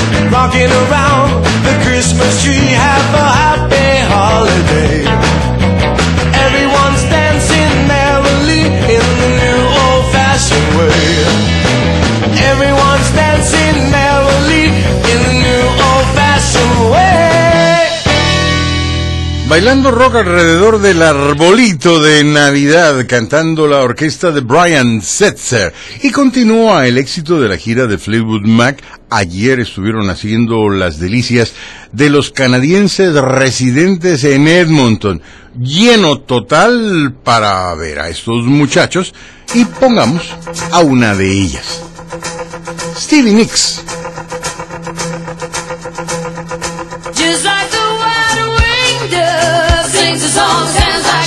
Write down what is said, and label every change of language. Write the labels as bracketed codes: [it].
[en] Rocking around the Christmas tree, have a happy holiday. Everyone's dancing merrily in the new old-fashioned way. Everyone's dancing merrily in the new old-fashioned way. [es] Bailando rock alrededor del arbolito de Navidad, cantando la orquesta de Brian Setzer. Y continúa el éxito de la gira de Fleetwood Mac. Ayer estuvieron haciendo las delicias de los canadienses residentes en Edmonton. Lleno total para ver a estos muchachos. Y pongamos a una de ellas. Stevie Nicks. [en] Just like the wide wing dove sings the songs and